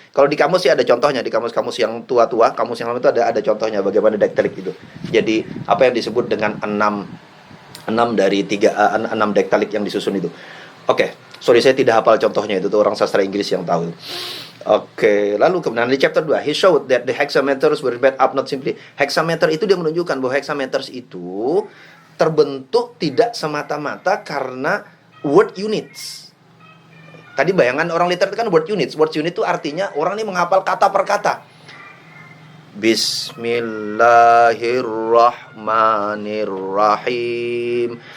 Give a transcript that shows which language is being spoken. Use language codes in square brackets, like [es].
[id] Kalau di kamus sih ada contohnya, di kamus-kamus yang tua-tua, kamus yang lama itu ada contohnya bagaimana dektilik itu. Jadi apa yang disebut dengan 6 dari 6 dektilik yang disusun itu. Sorry saya tidak hafal contohnya, itu tuh orang sastra Inggris yang tahu. Lalu kemudian di [en] chapter 2, he showed that the hexameters were made up not simply. [id] Hexameter itu dia menunjukkan bahwa hexameters itu terbentuk tidak semata-mata karena word units. Tadi bayangan orang literat kan word units. Word unit itu artinya orang ini menghafal kata per kata. [ar] Bismillahirrahmanirrahim.